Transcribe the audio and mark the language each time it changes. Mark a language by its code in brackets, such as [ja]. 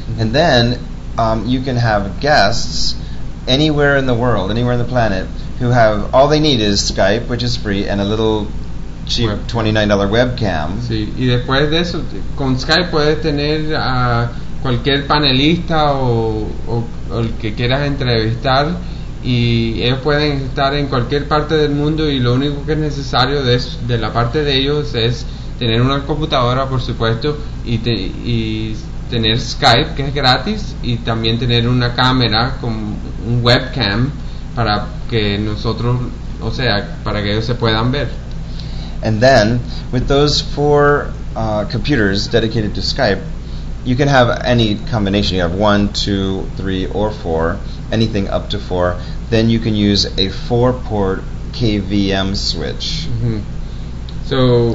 [en] And then you can have guests anywhere in the world, anywhere in the planet, who have all they need is Skype, which is free, and a little cheap $29 webcam. [es] Sí. Y después de eso, con Skype puedes tener a cualquier panelista o el que quieras entrevistar. Y ellos pueden estar en cualquier parte del mundo y lo único que es necesario de la parte de ellos es tener una computadora, por supuesto, y tener Skype, que es gratis, y también tener una cámara con un webcam para que nosotros, o sea, para que ellos se puedan ver. [en] And then, with those 4 computers dedicated to Skype, you can have any combination. You have 1, 2, 3, or 4, anything up to 4. Then you can use a 4-port KVM switch. Mm-hmm. So,